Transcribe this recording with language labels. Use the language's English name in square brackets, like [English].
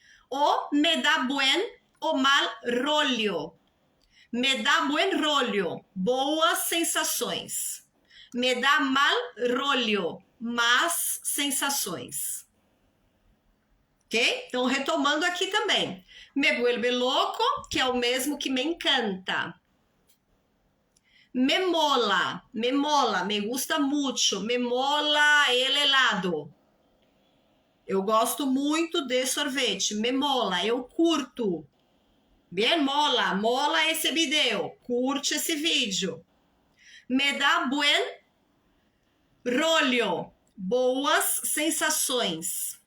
[Spanish] O me dá buen o mal rollo. Me dá buen rollo, [Portuguese] boas sensações. [Spanish] Me dá mal rollo, [Portuguese] más sensações. [Spanish] Ok? [Portuguese] Então, retomando aqui também. [Spanish] Me vuelve loco, [Portuguese] que é o mesmo que me encanta. [Spanish] Me mola, me gusta mucho, me mola el helado. [Portuguese] Eu gosto muito de sorvete, [Spanish] me mola, [Portuguese] eu curto. Bien, mola esse vídeo, curte esse vídeo. [Spanish] Me dá buen rollo, [Portuguese] boas sensações.